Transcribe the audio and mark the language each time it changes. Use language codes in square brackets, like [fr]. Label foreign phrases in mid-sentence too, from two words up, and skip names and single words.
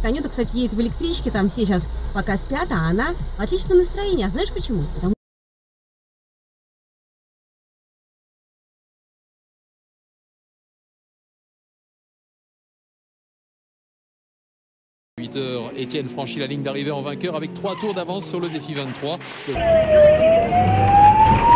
[ru] Анюта, кстати, едет в электричке, там все сейчас пока спят, а она в отличном настроении. А знаешь почему? Потому [fr] À 8h, Étienne franchit la ligne d'arrivée en vainqueur avec 3 tours d'avance sur le défi 23.